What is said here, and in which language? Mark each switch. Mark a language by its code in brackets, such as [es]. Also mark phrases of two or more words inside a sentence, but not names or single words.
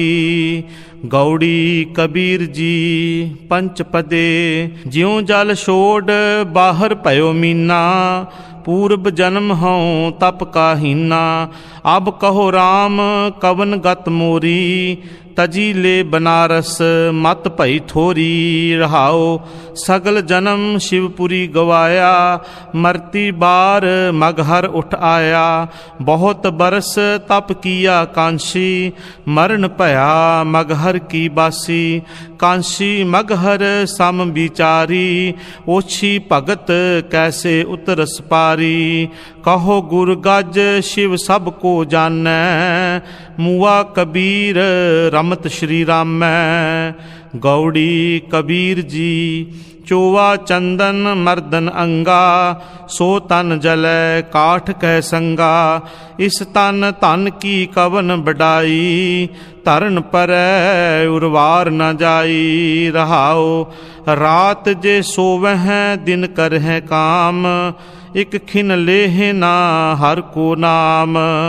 [hi] गौड़ी कबीर जी पंचपदे, ज्यों जल छोड़ बाहर पयो मीना। पूर्व जन्म हूँ तप का हीना, अब कहो राम कवन गत मोरी। तजी ले बनारस मत भई थोरी। रहाओ सगल जन्म शिवपुरी गवाया, मरती बार मगहर उठ आया। बहुत बरस तप किया कांशी, मरण भया मगहर की बासी। कांशी मगहर सम विचारी, ओछी भगत कैसे उतरस पारी। कहो गुर गज शिव सब को जानै, मुआ कबीर रमत श्री रामै। गौड़ी कबीर जी चोवा चंदन मर्दन अंगा, सो तन जलै काठ कह संगा। इस तन धन की कवन बढ़ाई, धरन परै उर्वार न जाई। रहाओ रात जे सोवह दिन करह काम, एक खिन लेह ना हर को नाम।